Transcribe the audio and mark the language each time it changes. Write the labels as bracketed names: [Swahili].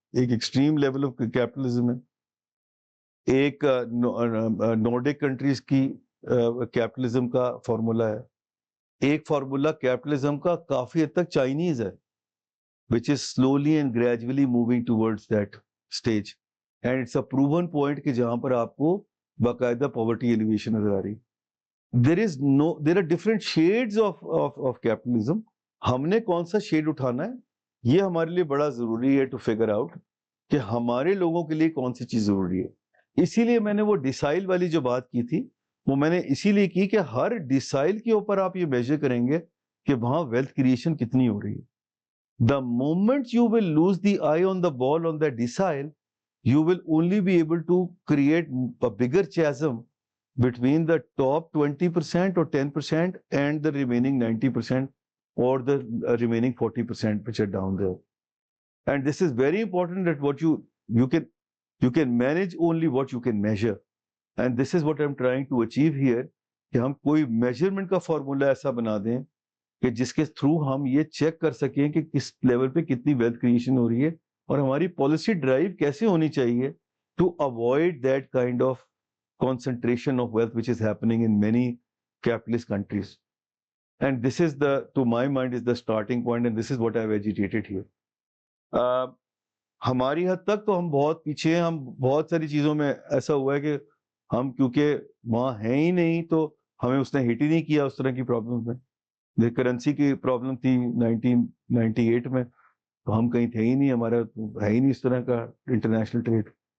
[Urdu] ایک extreme level of capitalism ہے, ایک نورڈک کنٹریز کی کیپٹلزم کا فارمولا ہے, ایک فارمولا کیپٹلزم کا کافی حد تک چائنیز ہے [English] which is slowly and gradually moving towards that stage, and it's a proven point [Urdu] کہ جہاں پر آپ کو باقاعدہ poverty elevation نظر آ رہی. [English] there are different shades of capitalism. [Urdu] ہم نے کون سا شیڈ اٹھانا ہے یہ ہمارے لیے بڑا ضروری ہے ٹو فگر آؤٹ کہ ہمارے لوگوں کے لیے کون سی چیز ضروری ہے. اسی لیے میں نے وہ ڈیسائل والی جو بات کی تھی وہ میں نے اسی لیے کی کہ ہر ڈیسائل کے اوپر آپ یہ میجر کریں گے کہ وہاں ویلتھ کریشن کتنی ہو رہی ہے. [English] The moment you will lose the eye on the ball on that decile, you will only be able to create a bigger chasm between the top 20% or 10% and the remaining 90% or the remaining 40% which are down there. And this is very important that what you can manage only what you can measure. And this is what I'm trying to achieve here, [Urdu] کہ ہم کوئی measurement کا formula ایسا بنا دیں کہ جس کے تھرو ہم یہ چیک کر سکیں کہ کس لیول پہ کتنی ویلتھ کریشن ہو رہی ہے اور ہماری پالیسی ڈرائیو کیسے ہونی چاہیے [English] To avoid that kind of concentration of wealth which is happening in many capitalist countries. And this is to my mind is the starting point, and this is what I've agitated here. [Urdu] ہماری حد تک تو ہم بہت پیچھے ہیں. ہم بہت ساری چیزوں میں ایسا ہوا ہے کہ ہم کیونکہ وہاں ہیں ہی نہیں تو ہمیں اس نے ہٹ ہی نہیں کیا اس طرح کی پرابلم میں. کرنسی کی پرابلم تھی 1998 میں تو ہم کہیں تھے ہی نہیں, ہمارا ہے ہی نہیں اس طرح کا انٹرنیشنل ٹریڈ.